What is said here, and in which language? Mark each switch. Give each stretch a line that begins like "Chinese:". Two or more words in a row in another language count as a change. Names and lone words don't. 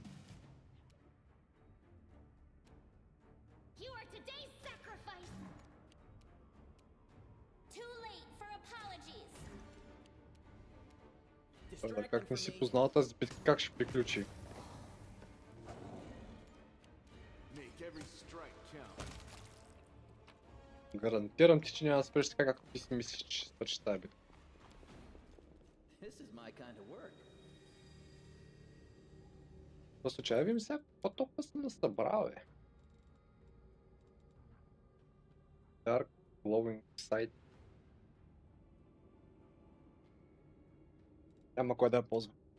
English: You are today's sacrifice. Too late for apologies.
Bulgarian: Добре, как не си познал тази битка, как ще приключи?
English: Make every strike count.
Bulgarian: Гарантирам ти, че няма да свърши така, както ти си мислиш, че ще свърши тази битка.
English: This is my kind of work.
Bulgarian: По случайно ви мисля, какво толкова съм насъбрал, бе?
English: Dark Glowing Sight.
Bulgarian: Няма кой да я ползва.